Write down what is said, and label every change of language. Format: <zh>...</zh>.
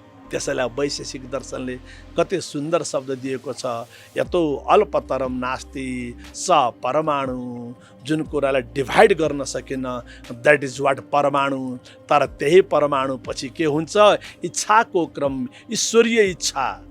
<ne>त्यसैलाई वैशेषिक दर्शनले कति सुन्दर शब्द दिएको छ।</ne> <sa>यतो अल्पतरम नास्ति स परमाणु।</sa> <ne>जुन कुरालाई डिभाइड गर्न सकिन,</ne> <en>that is what</en> <ne>परमाणु। तर त्यही परमाणु पछि के हुन्छ? इच्छाको क्रम, ईश्वरीय इच्छा।</ne>